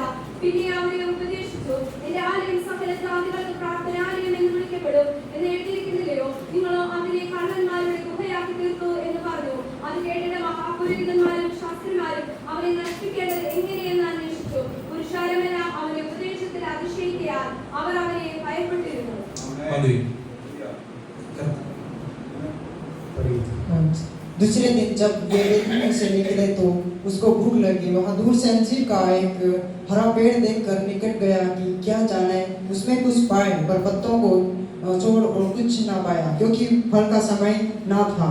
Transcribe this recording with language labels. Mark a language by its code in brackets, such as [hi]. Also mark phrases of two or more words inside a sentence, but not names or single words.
[ml] പിന്നെ അവരെ ഉപദേശിച്ചു, എന്റെ ആലയം സകല ജാതികൾക്ക് പ്രാർത്ഥനാലയം എന്ന് വിളിക്കപ്പെടും എന്ന് എഴുതിയിരിക്കുന്നില്ലയോ? നിങ്ങളോ അതിനെ കള്ളന്മാരുടെ ഗുഹയാക്കി തീർത്തു എന്ന് പറഞ്ഞു. അത് കേട്ടിട്ട് മഹാപുരോഹിതന്മാരും ശാസ്ത്രിമാരും അവനെ നശിപ്പിക്കേണ്ടത് എങ്ങനെയെന്ന് അന്വേഷിച്ചു. പുരുഷാരമെല്ലാം അവന്റെ ഉപദേശത്തിൽ അതിശയിക്കാൻ അവർ അവനെ ഭയപ്പെട്ടിരുന്നു. [hi] दूसरे दिन जब वे बेथानिया से निकले तो उसको भूख लगी. वहाँ दूर से अंजीर का एक हरा पेड़ देखकर निकट गया कि क्या जाने उसमें कुछ पाए, पर पत्तों को छोड़ और कुछ न पाया, क्योंकि फल का समय न था.